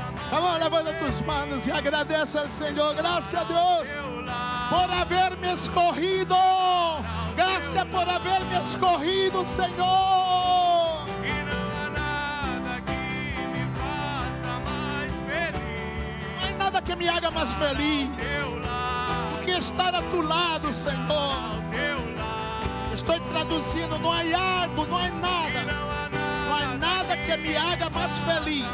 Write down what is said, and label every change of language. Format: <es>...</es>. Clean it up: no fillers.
<pt>Vamos,</pt> <es>levanta tus manos</es> <pt>e agradece ao Senhor. Graças a Deus.</pt> <es>por haberme escogido. Gracias por haberme escogido, Senhor.</es> <pt>E não há nada que me faça mais feliz. Não há nada que me</pt> <es>haga</es> <pt>mais feliz Teu lado, do que estar</pt> <es>a tu lado,</es> <pt>Senhor. teu lado. Estou traduzindo, não há algo, não há nada. Não há nada que me</pt> <es>haga</es> <pt>mais feliz</pt>